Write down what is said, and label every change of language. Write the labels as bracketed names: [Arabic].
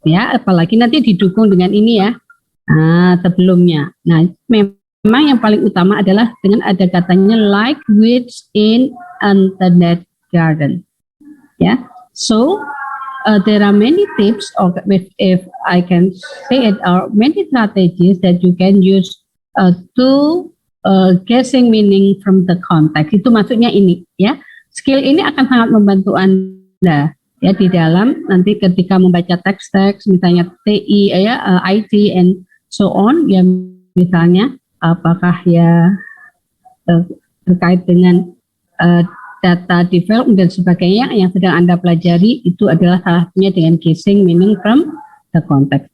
[Indonesian] Ya, apalagi nanti didukung dengan ini ya. Sebelumnya. Nah, memang yang paling utama adalah dengan ada katanya [English] like weeds in unintended garden. [Indonesian] Ya. [English] So, there are many tips, or if I can say it, or many strategies that you can use to guessing meaning from the context. [Indonesian] Itu maksudnya ini, ya. Skill ini akan sangat membantu Anda, ya, di dalam nanti ketika membaca teks-teks, misalnya TI, IT, [English] and so on, [Indonesian] ya, misalnya apakah ya terkait dengan data development dan sebagainya yang sedang Anda pelajari, itu adalah salah satunya dengan [English] guessing meaning from the context.